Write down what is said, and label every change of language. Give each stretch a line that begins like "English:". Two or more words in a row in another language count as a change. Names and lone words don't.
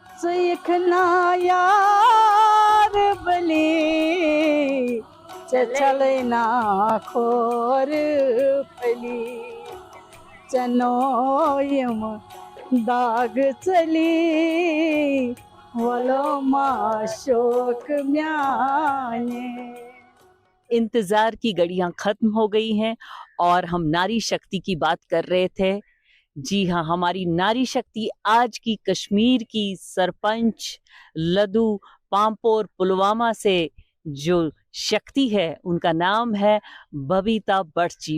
Kashmiri: सीखना यार बली चलना खोर पली चनोयम दाग चली वलो माशोक म्याने।
Hindi: इंतजार की घड़ियां खत्म हो गई हैं और हम नारी शक्ति की बात कर रहे थे। जी हाँ, हमारी नारी शक्ति आज की कश्मीर की सरपंच लदू पामपोर पुलवामा से जो शक्ति है उनका नाम है बबीता भट्ट जी।